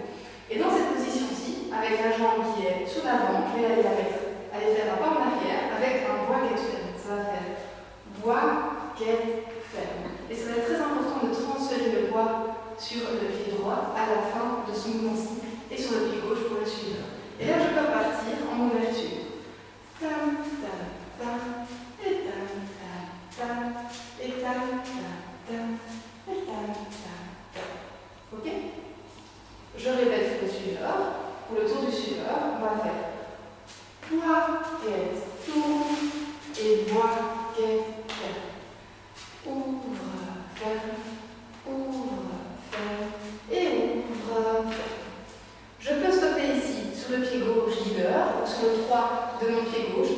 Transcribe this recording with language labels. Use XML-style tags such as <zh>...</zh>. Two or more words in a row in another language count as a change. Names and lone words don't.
<fr>Et dans cette position-ci, avec la jambe qui est sous l'avant, je vais aller faire un pas en arrière avec un bucket ferme. Ça va faire bucket ferme. Et ça va être très important de transférer le poids sur le pied droit à la fin de ce mouvement-ci et sur le pied gauche pour le suivre. Et là, je peux partir en ouverture. Tam, tam, tam, et tam, tam, tam, et tam, tam, tam, et tam, tam, tam. Ok? Je répète le suiveur. Pour le tour du suiveur, on va faire bucket, tour et bucket, ferme. Ouvre, ferme, ouvre, ferme et ouvre, ferme. Je peux stopper ici sur le pied gauche leader ou sur le 3 de mon pied gauche.</fr>